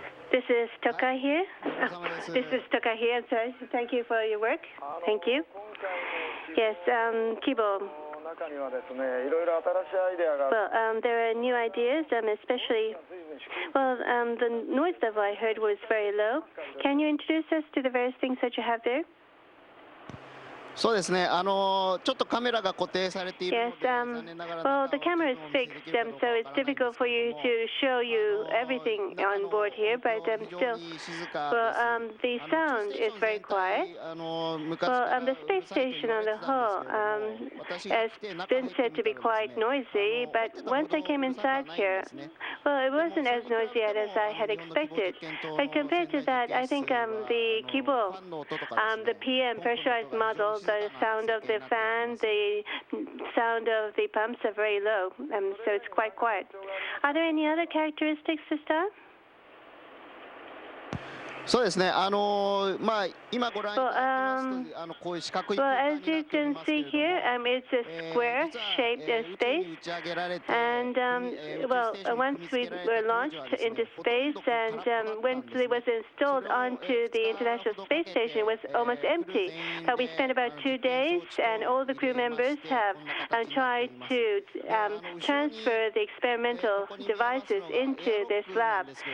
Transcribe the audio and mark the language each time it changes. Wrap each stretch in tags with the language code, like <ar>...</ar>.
<en>This is Tokai here. This is Tokai here. I'm sorry. Thank you for your work. Thank you. Yes, Kibo. Well, there are new ideas, especially, the noise level I heard was very low. Can you introduce us to the various things that you have there?</en> <ja>そうですね、ちょっとカメラが固定されているので、残念ながら</ja> <en>well, the camera is fixed, so it's difficult for you to show you everything on board here, but still, the sound is very quiet. The space station on the whole has been said to be quite noisy, but once I came inside here, it wasn't as noisy as I had expected. But compared to that, I think the Kibo, the PM pressurized model, the sound of the fan, the sound of the pumps are very low, so it's quite quiet. Are there any other characteristics to start?</en> <ja>そうですね。今ご覧いただきますと、こういう四角い空間になっていますけれども、</ja> <en>as you can see here, it's a square-shaped space, and once we were launched into space, and once it was installed onto the International Space Station, it was almost empty. We spent about 2 days, and all the crew members have tried to transfer the experimental devices into this lab.</en>